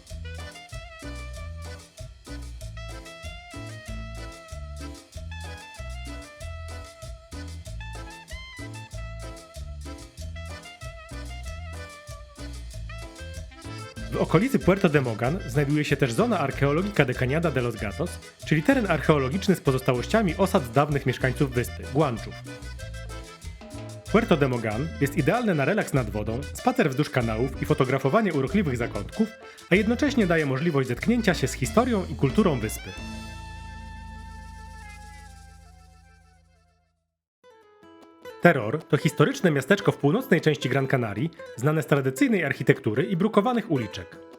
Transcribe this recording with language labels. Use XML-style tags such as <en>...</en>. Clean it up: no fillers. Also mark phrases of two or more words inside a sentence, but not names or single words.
<pl>W okolicy Puerto de Mogan znajduje się też zona Archeologica de Cañada de los Gatos, czyli teren archeologiczny z pozostałościami osad dawnych mieszkańców wyspy, Guanchów. Puerto de Mogan jest idealne na relaks nad wodą, spacer wzdłuż kanałów i fotografowanie urokliwych zakątków, a jednocześnie daje możliwość zetknięcia się z historią i kulturą wyspy. Terror to historyczne miasteczko w północnej części Gran Canarii, znane z tradycyjnej architektury i brukowanych uliczek.</pl>